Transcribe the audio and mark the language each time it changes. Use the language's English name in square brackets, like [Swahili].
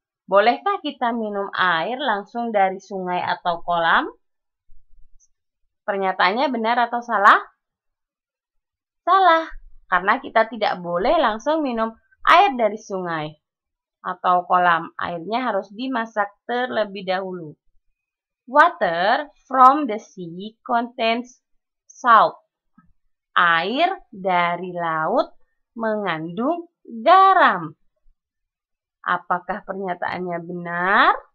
[Indonesian] Bolehkah kita minum air langsung dari sungai atau kolam? Pernyataannya benar atau salah? Salah, karena kita tidak boleh langsung minum air dari sungai atau kolam. Airnya harus dimasak terlebih dahulu. [English] Water from the sea contains salt. [Indonesian] Air dari laut mengandung garam. Apakah pernyataannya benar?